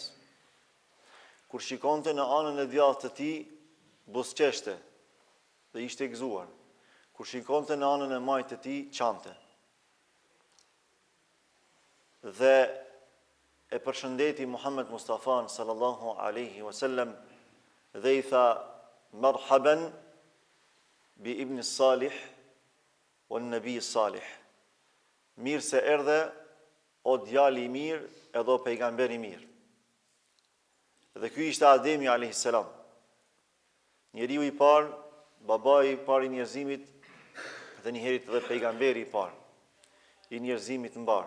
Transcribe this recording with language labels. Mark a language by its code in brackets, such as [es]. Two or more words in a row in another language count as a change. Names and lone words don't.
[sq] Kur shikonte në anën e djathtë të tij, buzëqeshte dhe ishte i gëzuar. Kur shikonte në anën e majtë të tij, qante. Dhe e përshëndeti Muhammed Mustafa [ar] صلى الله عليه وسلم [sq] dhe i tha [ar] مرحبا بابن صالح ونبي صالح. [sq] Mirë se erdhe o djali i mirë edhe o pejgamberi i mirë. Dhe ky ishte Ademi [ar] عليه السلام. [sq] Njeriu i parë, babai i parë i njerëzimit dhe njëherët edhe pejgamberi i parë i njerëzimit mbar.